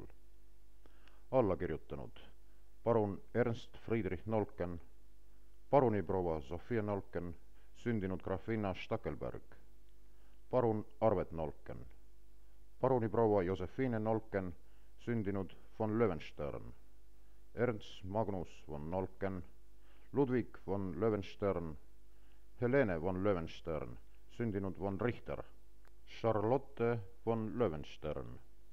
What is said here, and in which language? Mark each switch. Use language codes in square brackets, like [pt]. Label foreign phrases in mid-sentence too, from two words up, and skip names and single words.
[et] Alla kirjutanud parun Ernst Friedrich Nolken, paruniproua Sofia Nolken, sündinud grafinna Stackelberg, parun Arvet Nolken, paruniproua Josephine Nolken, sündinud von Löwenstern, Ernst Magnus von Nolken, Ludwig von Löwenstern, Helene von Löwenstern, sündinud von Richter, Charlotte von Löwenstern,